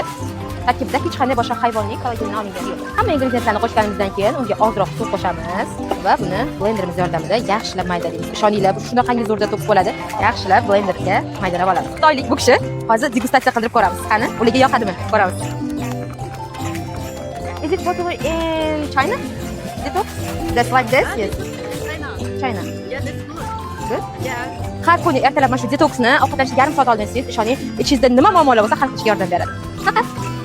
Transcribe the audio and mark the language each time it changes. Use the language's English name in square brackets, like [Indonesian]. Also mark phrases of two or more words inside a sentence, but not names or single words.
[Uzbek] Tarkibida hech qanday boshqa hayvonning kollagenini olingani yo'q. Hamma ingrediyentlarni qo'shganimizdan keyin unga ozroq suv qo'shamiz va buni blenderimiz yordamida yaxshilab maydalaymiz. Ishoninglar, bu shunaqangi zo'rda to'p bo'ladi. Yaxshilab blenderga maydalab olamiz. Xitoylik bu kishi hozir degustatsiya qildirib ko'ramiz. Qani, ularga yoqadimi? Ko'ramiz. [English] Is it popular in China? Detox? That's like this? Yes. China. Yeah, that's good. Good? Yeah. [Uzbek] Har kuni ertalab mana shu detoksni ovqatlanishga yarim soat oldin yesangiz, ishoning, ichingizda nima muammolar bo'lsa hal qilishga yordam beradi. Faqat